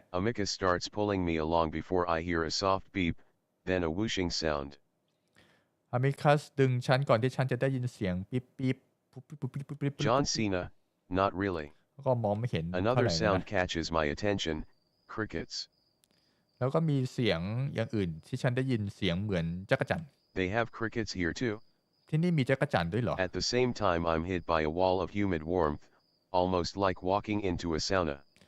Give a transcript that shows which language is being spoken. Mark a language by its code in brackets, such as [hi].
[en] Amicus starts pulling me along before I hear a soft beep, then a whooshing sound. [th] อามิคัสดึงฉันก่อนที่ฉันจะได้ยินเสียงปิ๊บปิ๊บปุ๊บปิ๊บปุ๊บปิ๊บปิ๊บ [en] John Cena, not really. [th] ก็มองไม่เห็นเท่า [en] Another [th] ไหร่นะ [en] sound catches my attention, crickets. [th] แล้วก็มีเสียงอย่างอื่นที่ฉันได้ยินเสียงเหมือนจักรจั่น [en] They have crickets here too. [th] ที่นี่มีจักรจั่นด้วยเหรอ [en] At the same time I'm hit by a wall of humid warmth, almost like walking into a sauna.